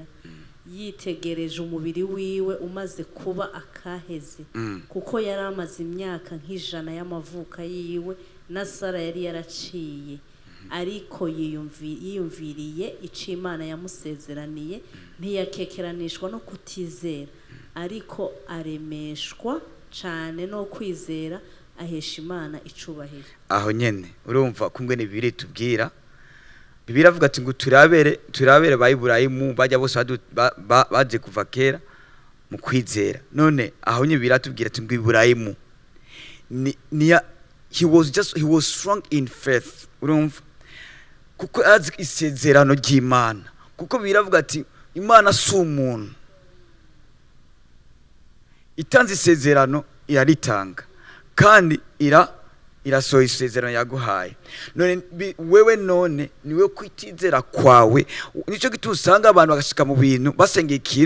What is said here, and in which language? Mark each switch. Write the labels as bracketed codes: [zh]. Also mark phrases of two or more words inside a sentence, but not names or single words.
[rn] yitegereje umubiri wiwe umaze kuba akaheze kuko yari amaze imyaka nk'ijana y'amavuka yiwe na Sara yari yaraciye ariko yiyumviriye ico Imana yamusezeraniye ntiyakekeranishwa no kutizera ariko aremeshwa cane no kwizera ahesha Imana icubahiro aho nyene urumva kumwe ni bibiri tubwira Bibiri avuga ati ngo turabere bayiburayimu bajya bose baje kuva kera mu kwizera none aho nye biratubwira ati ngo Iburayimu [en] he was strong in faith [rn] urumva kuko azi isezerano ry'Imana kuko biravuga ati Imana si umuntu itanze isezerano iraritanga kandi irasohoye isezerano yaguhaye none wewe none niwe kwitizera kwawe nico gitusanga abantu bagashika mu bintu basengeye ikintu